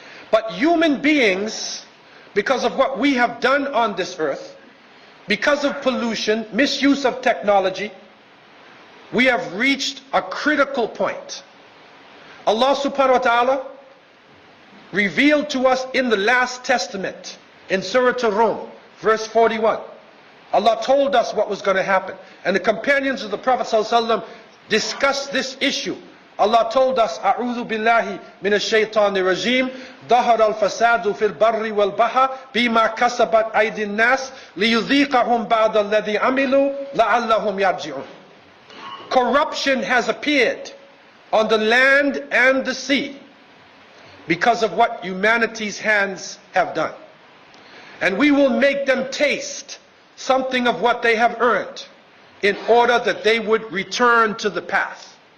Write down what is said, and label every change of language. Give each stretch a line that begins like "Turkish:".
English: But human beings, because of what we have done on this earth, because of pollution, misuse of technology, we have reached a critical point. Allah subhanahu wa ta'ala revealed to us in the last testament, in Surah Ar-Rum, verse 41. Allah told us what was going to happen. And the companions of the Prophet ﷺ discussed this issue. Allah told us,
Arabic: أعوذ بالله من الشيطان الرجيم ظهر الفساد في البر والبحر بما كسبت أيدي الناس ليذيقهم بعض الذي عملوا لعلهم يرجعون.
English: Corruption has appeared on the land and the sea because of what humanity's hands have done. And we will make them taste something of what they have earned in order that they would return to the path.